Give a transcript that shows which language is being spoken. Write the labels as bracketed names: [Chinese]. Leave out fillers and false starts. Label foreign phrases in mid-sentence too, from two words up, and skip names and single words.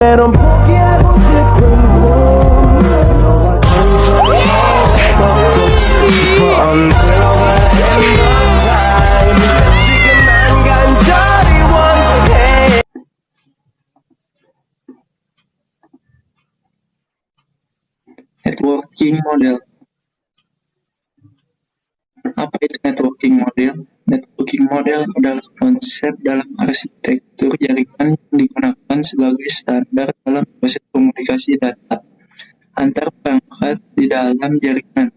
[Korean] 넌 포기하고 싶은 꿈 너와 걷고 싶어 [English] until the end of time [Korean] 지금 난 간절히 원해 [English] Networking model. [Indonesian] Apa itu [English] networking model? Networking model [Indonesian] adalah konsep dalam arsitektur jaringan yang digunakan sebagai standar dalam proses komunikasi data antar perangkat di dalam jaringan.